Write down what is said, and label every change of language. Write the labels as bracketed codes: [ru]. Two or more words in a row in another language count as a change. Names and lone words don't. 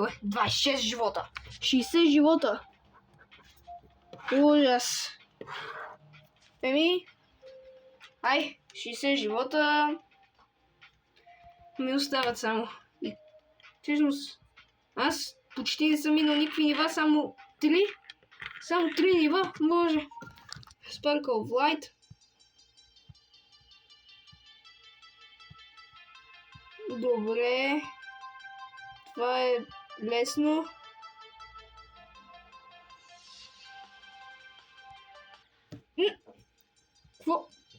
[bg] 26 живота. 60 живота. Ужас. Еми... Ай, 60 живота... Ми остават само. И... Всъщност... Аз почти не съм минал никакви нива, само 3. Само 3 нива, може. Sparkle of Light. Добре. Това е лесно. Какво?